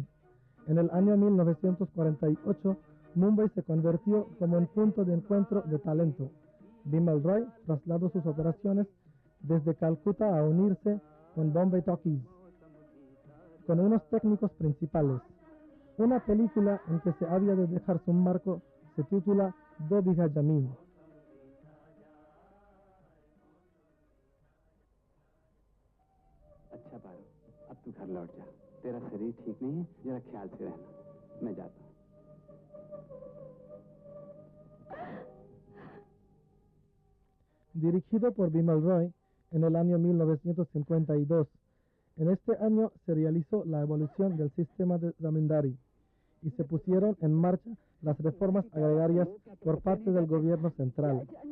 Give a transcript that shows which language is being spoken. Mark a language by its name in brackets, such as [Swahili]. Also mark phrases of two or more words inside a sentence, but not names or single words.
[Spanish] En el año 1948, Mumbai se convirtió como un punto de encuentro de talento. Bimal Roy trasladó sus operaciones desde Calcuta a unirse con Bombay Talkies, con unos técnicos principales. Una película en que se había de dejar su marco se titula Do Bigha Jameen. [Hindi] अच्छा पारो, अब तू घर लौट जा। तेरा शरीर ठीक नहीं है, जरा ख्याल से रहना। मैं जाता हूँ। [Spanish] Dirigido por Bimal Roy en el año 1952. En este año se realizó la evolución del sistema de zamindari y se pusieron en marcha las reformas agrarias por parte del gobierno central.